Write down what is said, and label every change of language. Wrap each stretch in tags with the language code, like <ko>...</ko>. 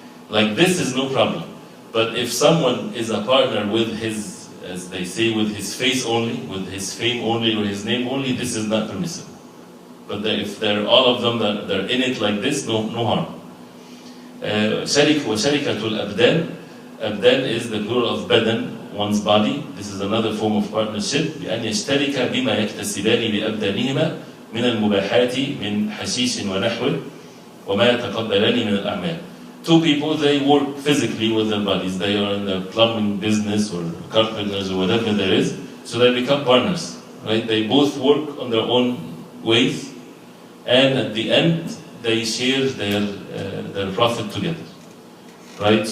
<en>Like this is no problem. But if someone is a partner with his, as they say, with his face only, with his fame only, or his name only, this is not permissible. But if they're all of them, they're in it like this, no harm.</en> <ar>وَشَرِكَةُ الْأَبْدَانِ.</ar> <en>Abdan is the plural of badan, one's body. This is another form of partnership.</en> <ar>بأن يشترك بما يكتسبان بأبدانهما من المباحات من حشيش ونحوه وما يتقبلان من الأعمال.</ar> <en>Two people, they work physically with their bodies. They are in the plumbing business or carpenters or whatever there is. So they become partners, right? They both work on their own ways, and at the end they share their profit together, right?</en>